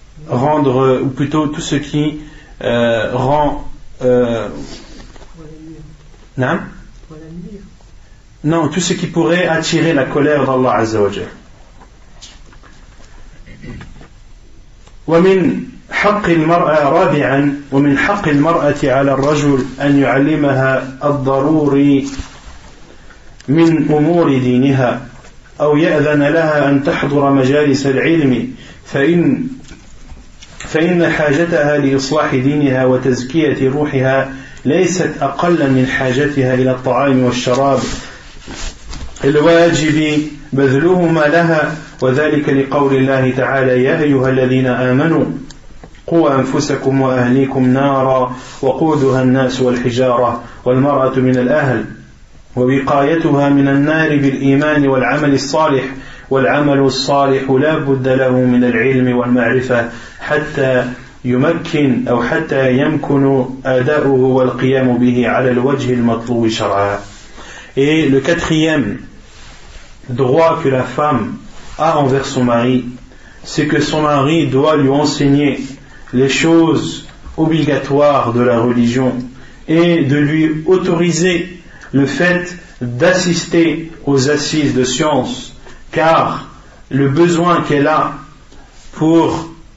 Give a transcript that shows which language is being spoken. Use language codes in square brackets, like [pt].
[fr] rendre, ou plutôt tout ce qui rend non, tout ce qui pourrait attirer la colère d'Allah Azza wa Jal. [ar] ومن حق المرأة رابعا ومن حق المرأة على الرجل أن يعلمها الضروري من أمور دينها أو يأذن لها أن تحضر مجالس العلم فإن حاجتها لإصلاح دينها وتزكية روحها ليست أقل من حاجتها إلى الطعام والشراب الواجب بذلهما لها وذلك لقول الله تعالى يا أيها الذين آمنوا قوا أنفسكم وأهليكم نارا وقودها الناس والحجارة والمرأة من الأهل ووقايتها من النار بالإيمان والعمل الصالح والعمل الصالح لا بد له من العلم والمعرفة حتى يمكن أو حتى يمكن أداؤه والقيام به على الوجه المطلوب شرعا. [fr] Et le quatrième droit que la femme a envers son mari, c'est que son mari doit lui enseigner les choses obligatoires de la religion et de lui autoriser le fait d'assister aux assises de science, car le besoin qu'elle a pour